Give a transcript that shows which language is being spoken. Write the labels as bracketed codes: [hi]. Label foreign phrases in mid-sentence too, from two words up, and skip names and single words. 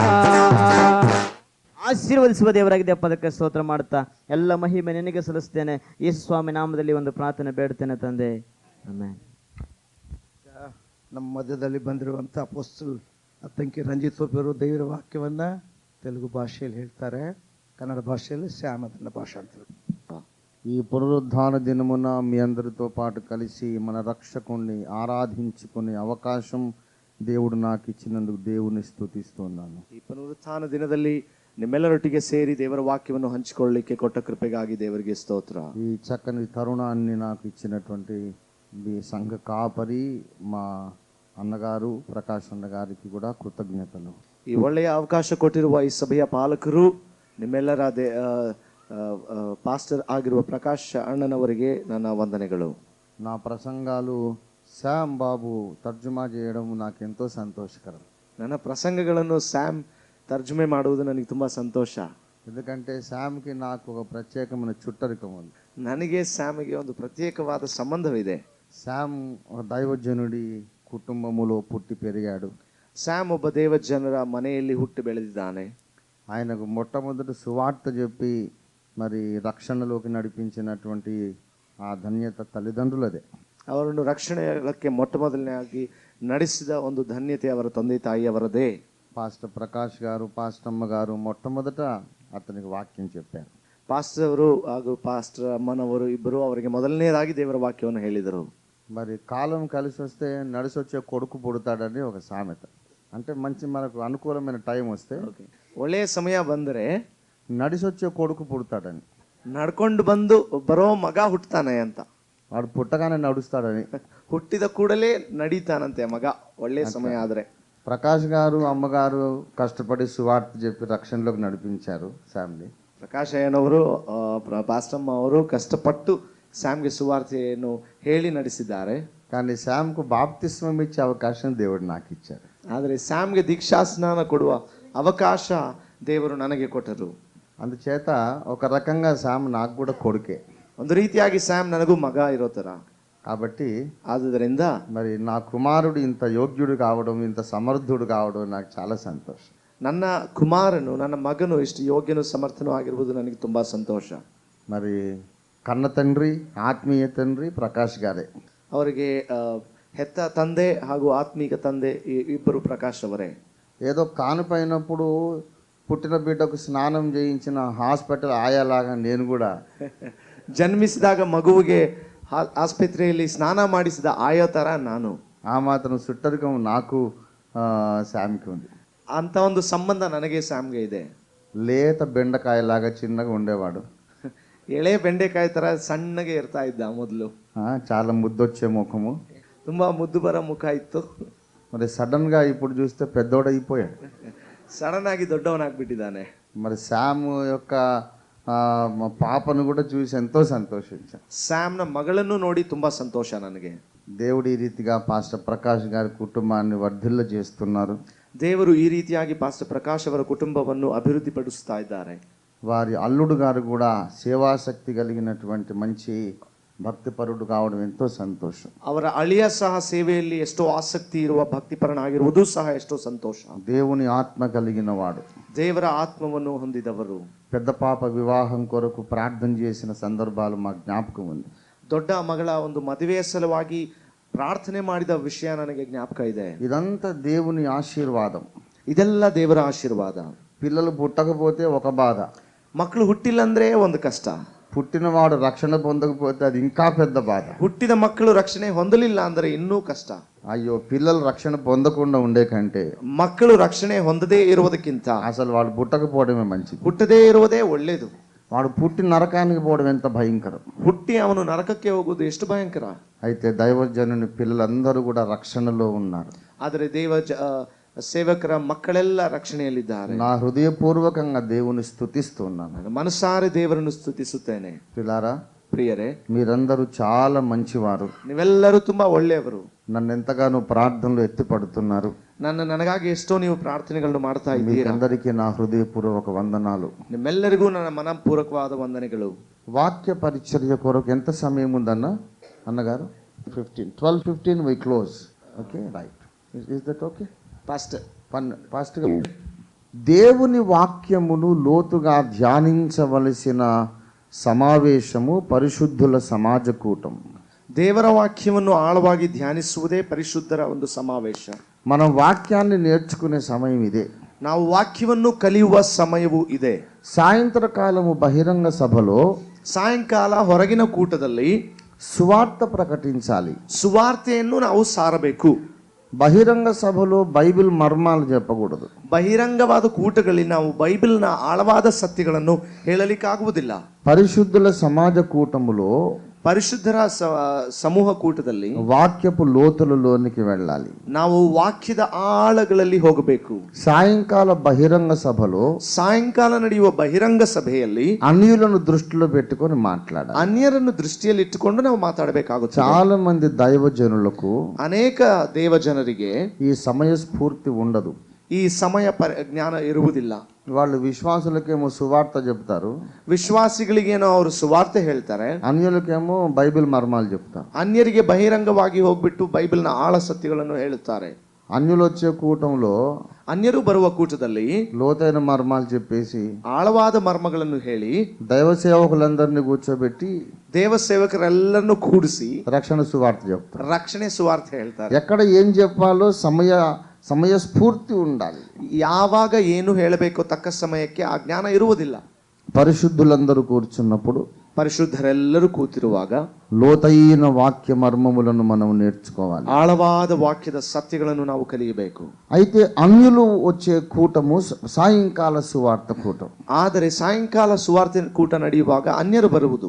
[kn] ಆಶೀರ್ವದಿಸುವ ದೇವರಾಗಿದೆ. ಪದಕ್ಕೆ ಸ್ತೋತ್ರ ಮಾಡುತ್ತಾ ಎಲ್ಲ ಮಹಿಮೆ ನಿನಗೆ ಸಲ್ಲಿಸ್ತೇನೆ. ಯೇಸು ಸ್ವಾಮಿ ನಾಮದಲ್ಲಿ ಒಂದು ಪ್ರಾರ್ಥನೆ ಬೇಡ್ತೇನೆ ತಂದೆ, ಆಮೆನ್. ನಮ್ಮ ಮಧ್ಯದಲ್ಲಿ ಬಂದಿರುವಂಥ ಅಪೊಸ್ತಲ್ ಅತ್ತಂಕಿ ರಂಜಿತ್ ಒಬ್ಬರು ದೇವರ ವಾಕ್ಯವನ್ನು ತೆಲುಗು ಭಾಷೆಯಲ್ಲಿ ಹೇಳ್ತಾರೆ, [te] కన్నడ భాషలో శ్యామ్ అన్న భాషాంతరం. ఈ పునరుద్ధాన దినమున మీ అందరితో పాటు కలిసి మన రక్షకుణ్ణి ఆరాధించుకునే అవకాశం దేవుడు నాకు ఇచ్చినందుకు దేవుని స్తుతిస్తున్నాను. [kn] ಈ ಪುನರುತ್ಥಾನ ದಿನದಲ್ಲಿ ನಿಮ್ಮೆಲ್ಲರೊಟ್ಟಿಗೆ ಸೇರಿ ದೇವರ ವಾಕ್ಯವನ್ನು ಹಂಚಿಕೊಳ್ಳಲಿಕ್ಕೆ ಕೊಟ್ಟ ಕೃಪೆಗಾಗಿ ದೇವರಿಗೆ ಸ್ತೋತ್ರ. [te] ఈ చక్కని తరుణాన్ని నాకు ఇచ్చినటువంటి మీ సంఘ కాపరి మా అన్నగారు ప్రకాష్ అన్న గారికి కూడా కృతజ్ఞతలు. [kn] ಈ ಒಳ್ಳೆಯ ಅವಕಾಶ ಕೊಟ್ಟಿರುವ ಈ ಸಭೆಯ ಪಾಲಕರು ನಿಮ್ಮೆಲ್ಲರ ಪಾಸ್ಟರ್ ಆಗಿರುವ ಪ್ರಕಾಶ್ ಅಣ್ಣನವರಿಗೆ ನನ್ನ ವಂದನೆಗಳು. [te] నా ప్రసంగాలు శ్యామ్ బాబు తర్జుమా చేయడం నాకు ఎంతో సంతోషకరం. [kn] ನನ್ನ ಪ್ರಸಂಗಗಳನ್ನು ಸ್ಯಾಮ್ తర్జుమే ಮಾಡುವುದು ನನಗೆ ತುಂಬ ಸಂತೋಷ. [te] ఎందుకంటే శ్యామ్కి నాకు ఒక ప్రత్యేకమైన చుట్టరికం ఉంది. [kn] ನನಗೆ ಸ್ಯಾಮ್ಗೆ ಒಂದು ಪ್ರತ್యేಕವಾದ ಸಂಬಂಧವಿದೆ. [te] శ్యామ్ ఒక దైవజనుడి కుటుంబములో పుట్టి పెరిగాడు. [kn] ಸ್ಯಾಮ್ ಒಬ್ಬ ದೇವಜನರ ಮನೆಯಲ್ಲಿ ಹುಟ್ಟಿ ಬೆಳೆದಿದ್ದಾನೆ. [te] ఆయనకు మొట్టమొదటి సువార్త చెప్పి మరి రక్షణలోకి నడిపించినటువంటి ఆ ధన్యత తల్లిదండ్రులదే. [kn] ಅವರನ್ನು ರಕ್ಷಣೆಗೆ ಮೊಟ್ಟಮೊದಲನೆಯಾಗಿ ನಡೆಸಿದ ಒಂದು ಧನ್ಯತೆ ಅವರ ತಂದೆ ತಾಯಿಯವರದೇ. [te] పాస్టర్ ప్రకాష్ గారు పాస్టర్ అమ్మ గారు మొట్టమొదట అతనికి వాక్యం చెప్పారు. [kn] ಪಾಸ್ಟರ್ ಅವರು ಹಾಗೂ ಪಾಸ್ಟರ್ ಅಮ್ಮನವರು ಇಬ್ಬರು ಅವರಿಗೆ ಮೊದಲನೇದಾಗಿ ದೇವರ ವಾಕ್ಯವನ್ನು ಹೇಳಿದರು. [te] మరి కాలం కలిసి వస్తే నడిచి వచ్చే కొడుకు పుడతాడని ఒక సామెత. అంటే మంచి మనకు అనుకూలమైన టైం వస్తే [kn] ಒಳ್ಳೆಯ ಸಮಯ ಬಂದರೆ [te] నడిచి వచ్చే కొడుకు పుడతాడని, [kn] ನಡ್ಕೊಂಡು ಬಂದು ಬರೋ ಮಗ ಹುಟ್ಟತಾನೆ ಅಂತ. [te] వాడు పుట్టగానే నడుస్తాడని, [kn] ಹುಟ್ಟಿದ ಕೂಡಲೇ ನಡೀತಾನಂತೆ ಮಗ ಒಳ್ಳೆಯ ಸಮಯ ಆದ್ರೆ. [te] ప్రకాష్ గారు అమ్మగారు కష్టపడి సువార్త చెప్పి రక్షణలోకి నడిపించారు ఫ్యామిలీ. [kn] ಪ್ರಕಾಶ್ ಅಯ್ಯನವರು ಪಾಸ್ಟಮ್ಮ ಅವರು ಕಷ್ಟಪಟ್ಟು ಸ್ಯಾಮ್ಗೆ ಸುವಾರ್ತೆಯನ್ನು ಹೇಳಿ ನಡೆಸಿದ್ದಾರೆ. [te] కానీ శ్యామ్కు బాప్తిస్మం ఇచ్చే అవకాశం దేవుడు నాకు ఇచ్చారు. [kn] ಆದರೆ ಸ್ಯಾಮ್ಗೆ ದೀಕ್ಷಾ ಸ್ನಾನ ಕೊಡುವ ಅವಕಾಶ ದೇವರು ನನಗೆ ಕೊಟ್ಟರು. [te] అందుచేత ఒక రకంగా శ్యామ్ నాకు కూడా కొడుకే. [kn] ಒಂದು ರೀತಿಯಾಗಿ ಸ್ಯಾಮ್ ನನಗೂ ಮಗ ಇರೋ ತರ. [te] కాబట్టి [kn] ಆದುದರಿಂದ [te] మరి నా కుమారుడు ఇంత యోగ్యుడు కావడం, ఇంత సమర్థుడు కావడం నాకు చాలా సంతోషం. [kn] ನನ್ನ ಕುಮಾರನು ನನ್ನ ಮಗನು ಇಷ್ಟು ಯೋಗ್ಯನು ಸಮರ್ಥನೂ ಆಗಿರುವುದು ನನಗೆ ತುಂಬಾ ಸಂತೋಷ. [te] మరి కన్న తండ్రి ఆత్మీయ తండ్రి ప్రకాష్ గారే. [kn] ಅವರಿಗೆ ಹೆತ್ತ ತಂದೆ ಹಾಗೂ ಆತ್ಮೀಕ ತಂದೆ ಇಬ್ಬರು ಪ್ರಕಾಶ್ ಅವರೇ. [te] ఏదో కానుపైనప్పుడు పుట్టిన బిడ్డకు స్నానం చేయించిన హాస్పిటల్ ఆయాలాగా నేను కూడా [kn] ಜನ್ಮಿಸಿದಾಗ ಮಗುವಿಗೆ ಆಸ್ಪತ್ರೆಯಲ್ಲಿ ಸ್ನಾನ ಮಾಡಿಸಿದ ಆಯೋ ತರ ನಾನು. [te] ఆ మాత్రం సుట్టరికం నాకు శ్యామ్కి ఉంది. [kn] ಅಂತ ಒಂದು ಸಂಬಂಧ ನನಗೆ ಸ್ಯಾಮ್ಗೆ ಇದೆ. [te] లేత బెండకాయలాగా చిన్నగా ఉండేవాడు. [kn] ಎಳೆ ಬೆಂಡೆಕಾಯಿ ತರ ಸಣ್ಣಗೆ ಇರ್ತಾ ಇದ್ದ ಮೊದಲು. [te] చాలా ముద్దొచ్చే ముఖము, [kn] ತುಂಬಾ ಮುದ್ದು ಬರೋ ಮುಖ ಇತ್ತು. [te] మరి సడన్ గా ఇప్పుడు చూస్తే పెద్దోడైపోయాడు. [kn] ಸಡನ್ ಆಗಿ ದೊಡ್ಡವನಾಗ್ಬಿಟ್ಟಿದ್ದಾನೆ. [te] మరి శ్యామ్ యొక్క పాపను కూడా చూసి ఎంతో సంతోషించాను. [kn] ಸ್ಯಾಮ್ನ ಮಗಳನ್ನು ನೋಡಿ ತುಂಬಾ ಸಂತೋಷ ನನಗೆ. [te] దేవుడు ఈ రీతిగా పాస్టర్ ప్రకాష్ గారి కుటుంబాన్ని వర్ధిల్ల చేస్తున్నారు. [kn] ದೇವರು ಈ ರೀತಿಯಾಗಿ ಪಾಸ್ಟರ್ ಪ್ರಕಾಶ್ ಅವರ ಕುಟುಂಬವನ್ನು ಅಭಿವೃದ್ಧಿಪಡಿಸ್ತಾ ಇದ್ದಾರೆ. [te] వారి అల్లుడు గారు కూడా సేవాశక్తి కలిగినటువంటి మంచి భక్తిపరుడు కావడం ఎంతో సంతోషం. [kn] ಅವರ ಅಳಿಯ ಸಹ ಸೇವೆಯಲ್ಲಿ ಎಷ್ಟೋ ಆಸಕ್ತಿ ಇರುವ ಭಕ್ತಿಪರನಾಗಿರುವುದು ಸಹ ಎಷ್ಟೋ ಸಂತೋಷ. [te] దేవుని ఆత్మ కలిగిన వాడు, [kn] ದೇವರ ಆತ್ಮವನ್ನು ಹೊಂದಿದವರು. [te] పెద్ద పాప వివాహం కొరకు ప్రార్థన చేసిన సందర్భాలు మాకు జ్ఞాపకం ఉంది. [kn] ದೊಡ್ಡ ಮಗಳ ಒಂದು ಮದುವೆಯ ಸಲುವಾಗಿ ಪ್ರಾರ್ಥನೆ ಮಾಡಿದ ವಿಷಯ ನನಗೆ ಜ್ಞಾಪಕ ಇದೆ. [te] ఇదంతా దేవుని ఆశీర్వాదం. [kn] ಇದೆಲ್ಲ ದೇವರ ಆಶೀರ್ವಾದ. [te] పిల్లలు పుట్టకపోతే ఒక బాధ, [kn] ಮಕ್ಕಳು ಹುಟ್ಟಿಲ್ಲ ಅಂದ್ರೆ ಒಂದು ಕಷ್ಟ, [te] పుట్టినవాడు రక్షణ పొందకపోతే అది ఇంకా పెద్ద బాధ. [kn] ಹುಟ್ಟಿದ ಮಕ್ಕಳು ರಕ್ಷಣೆ ಹೊಂದಲಿಲ್ಲ ಅಂದ್ರೆ ಇನ್ನೂ ಕಷ್ಟ. [te] అయ్యో, పిల్లలు రక్షణ పొందకుండా ఉండే కంటే [kn] ಮಕ್ಕಳು ರಕ್ಷಣೆ ಹೊಂದದೇ ಇರುವುದಕ್ಕಿಂತ [te] అసలు వాడు పుట్టకపోవడమే మంచిది. [kn] ಹುಟ್ಟದೇ ಇರುವುದೇ ಒಳ್ಳೇದು. [te] వాడు పుట్టి నరకానికి పోవడం ఎంత భయంకరం. [kn] ಹುಟ್ಟಿ ಅವನು ನರಕಕ್ಕೆ ಹೋಗುವುದು ಎಷ್ಟು ಭಯಂಕರ. [te] అయితే దైవజనుని పిల్లలందరూ కూడా రక్షణలో ఉన్నారు. [kn] ಆದರೆ ಸೇವಕರ ಮಕ್ಕಳೆಲ್ಲ ರಕ್ಷಣೆಯಲ್ಲಿದ್ದಾರೆ. [te] నా హృదయపూర్వకంగా దేవుని స్తుతిస్తున్నాను. [kn] ನಾನು ಮನಸಾರೆ ದೇವರನ್ನು ಸ್ತುತಿಸುತ್ತೇನೆ. [te] పిల్లారా, [kn] ಪ್ರಿಯರೇ, [te] మీరందరూ చాలా మంచివారు. [kn] ನೀವೆಲ್ಲರೂ ತುಂಬಾ ಒಳ್ಳೆಯವರು. [te] నన్ను ఎంతగానో ప్రార్థనలు ఎత్తిపడుతున్నారు. [kn] ನನಗಾಗಿ ಎಷ್ಟೋ ನೀವು ಪ್ರಾರ್ಥನೆಗಳನ್ನು ಮಾಡ್ತಾ ಇದ್ದೀರಾ. [te] మీకందరికీ నా హృదయపూర్వక వందనాలు. [kn] ನಿಮ್ಮೆಲ್ಲರಿಗೂ ನನ್ನ ಮನಪೂರ್ವಕವಾದ ವಂದನೆಗಳು. [te] వాక్య పరిచర్య కొరకు ఎంత సమయం ఉందన్న అన్నగారు? [en] 12:15 we close. Okay, right. Is that okay? [te] పాస్టర్ దేవుని వాక్యమును లోతుగా ధ్యానించవలసిన సమావేశము పరిశుద్ధుల సమాజ కూటం. [kn] ದೇವರ ವಾಕ್ಯವನ್ನು ಆಳವಾಗಿ ಧ್ಯಾನಿಸುವುದೇ ಪರಿಶುದ್ಧರ ಒಂದು ಸಮಾವೇಶ. [te] మనం వాక్యాన్ని నేర్చుకునే సమయం ఇదే. [kn] ನಾವು ವಾಕ್ಯವನ್ನು ಕಲಿಯುವ ಸಮಯವೂ ಇದೆ. [te] సాయంత్రకాలము బహిరంగ సభలో, [kn] ಸಾಯಂಕಾಲ ಹೊರಗಿನ ಕೂಟದಲ್ಲಿ [te] సువార్త ప్రకటించాలి. [kn] ಸುವಾರ್ತೆಯನ್ನು ನಾವು ಸಾರಬೇಕು. [te] బహిరంగ సభలో బైబిల్ మర్మాలు చెప్పకూడదు. [kn] ಬಹಿರಂಗವಾದ ಕೂಟಗಳಲ್ಲಿ ನಾವು ಬೈಬಲ್ನ ಆಳವಾದ ಸತ್ಯಗಳನ್ನು ಹೇಳಲಿಕ್ಕಾಗುವುದಿಲ್ಲ. [te] పరిశుద్ధుల సమాజ కూటములో, [kn] ಪರಿಶುದ್ಧರ ಸಮೂಹ ಕೂಟದಲ್ಲಿ [te] వాక్యపు లోతులలోనికి వెళ్ళాలి. [kn] ನಾವು ವಾಕ್ಯದ ಆಳಗಳಲ್ಲಿ ಹೋಗಬೇಕು. [te] సాయంకాల బహిరంగ సభలో, [kn] ಸಾಯಂಕಾಲ ನಡೆಯುವ ಬಹಿರಂಗ ಸಭೆಯಲ್ಲಿ [te] అన్యులను దృష్టిలో పెట్టుకొని మాట్లాడాలి. [kn] ಅನ್ಯರನ್ನು ದೃಷ್ಟಿಯಲ್ಲಿ ಇಟ್ಟುಕೊಂಡು ನಾವು ಮಾತಾಡಬೇಕಾಗುತ್ತದೆ. [te] చాలా మంది దైవజనులకు [kn] ಅನೇಕ ದೇವ ಜನರಿಗೆ [te] ఈ సమయ స్ఫూర్తి ఉండదు. [kn] ಈ ಸಮಯ ಜ್ಞಾನ ಇರುವುದಿಲ್ಲ. [te] వాళ్ళు విశ్వాసులకేమో సువార్త చెప్తారు, [kn] ವಿಶ್ವಾಸಿಗಳಿಗೇನೋ ಅವರು ಸುವಾರ್ತೆ ಹೇಳ್ತಾರೆ, [te] అన్యులకేమో బైబిల్ మర్మాలు చెప్తారు. [kn] ಅನ್ಯರಿಗೆ ಬಹಿರಂಗವಾಗಿ ಹೋಗ್ಬಿಟ್ಟು ಬೈಬಲ್ನ ಆಳ ಸತ್ಯಗಳನ್ನು ಹೇಳುತ್ತಾರೆ. [te] అన్యులు వచ్చే కూటంలో [kn] ಅನ್ಯರು ಬರುವ ಕೂಟದಲ್ಲಿ [te] లోతైన మర్మాలు చెప్పేసి [kn] ಆಳವಾದ ಮರ್ಮಗಳನ್ನು ಹೇಳಿ [te] దైవ సేవకులందరినీ కూర్చోబెట్టి [kn] ದೇವ ಸೇವಕರೆಲ್ಲರನ್ನು ಕೂಡಿಸಿ [te] రక్షణ సువార్త చెప్తారు. [kn] ರಕ್ಷಣೆ ಸುವಾರ್ತೆ ಹೇಳ್ತಾರೆ. [te] ఎక్కడ ఏం చెప్పాలో సమయ స్ఫూర్తి ఉండాలి. [kn] ಯಾವಾಗ ಏನು ಹೇಳಬೇಕೋ ತಕ್ಕ ಸಮಯಕ್ಕೆ ಆ ಜ್ಞಾನ ಇರುವುದಿಲ್ಲ. [te] పరిశుద్ధులందరూ కూర్చున్నప్పుడు, [kn] ಪರಿಶುದ್ಧರೆಲ್ಲರೂ ಕೂತಿರುವಾಗ [te] లోతైన వాక్య మర్మములను మనం నేర్చుకోవాలి. [kn] ಆಳವಾದ ವಾಕ್ಯದ ಸತ್ಯಗಳನ್ನು ನಾವು ಕಲಿಯಬೇಕು. [te] అయితే అన్యులు వచ్చే కూటము సాయంకాల సువార్త కూటం. [kn] ಆದರೆ ಸಾಯಂಕಾಲ ಸುವಾರ್ತೆ ಕೂಟ ನಡೆಯುವಾಗ ಅನ್ಯರು ಬರುವುದು.